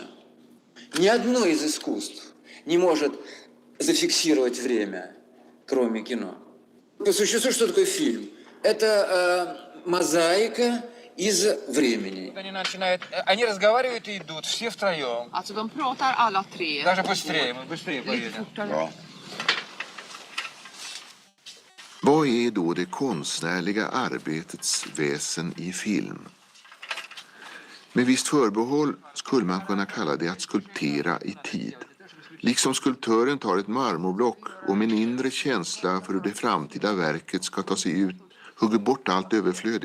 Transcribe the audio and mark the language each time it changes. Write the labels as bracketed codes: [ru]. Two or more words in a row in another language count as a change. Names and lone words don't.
[ru] Ни одно из искусств не может зафиксировать время, кроме кино. По существу, что такое фильм? Это мозаика из времени. Они разговаривают и идут, все втроем. [sv] Alltså de pratar alla tre. [ru] Даже быстрее, мы быстрее поедем. [sv] Ja. Vad är då det konstnärliga arbetets väsen i film? Med visst förbehåll skulle man kunna kalla det att skulptera i tid. Liksom skulptören tar ett marmorblock och med en inre känsla för hur det framtida verket ska ta sig ut hugger bort allt överflödigt.